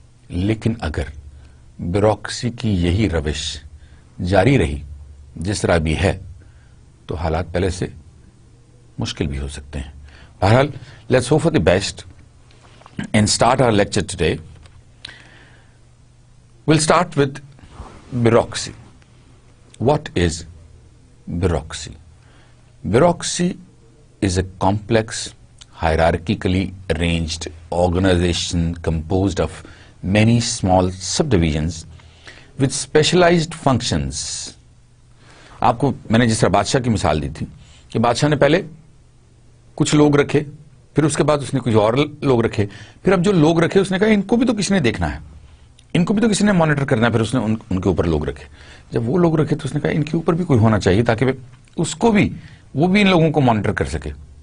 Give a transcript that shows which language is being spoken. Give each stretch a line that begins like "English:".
Hindi: लेकिन अगर ब्यूरोक्रेसी की यही रविश जारी रही जिस तरह भी है, तो हालात पहले से मुश्किल भी हो सकते हैं।
English: बहरहाल, let's hope for the best and start our lecture today. Will start with bureaucracy. What is bureaucracy? Bureaucracy is a complex, hierarchically arranged organization composed of many small subdivisions with specialized functions.
Hindi: आपको मैंने जिस तरह बादशाह की मिसाल दी थी कि बादशाह ने पहले कुछ लोग रखे, फिर उसके बाद उसने कुछ और लोग रखे, फिर अब जो लोग रखे उसने कहा इनको भी तो किसी ने देखना है, इनको भी तो किसी ने मॉनिटर करना है, फिर उसने उनके ऊपर लोग रखे। जब वो लोग रखे तो उसने कहा इनके ऊपर भी कोई होना चाहिए ताकि उसको भी, वो भी इन लोगों को मॉनिटर कर सके।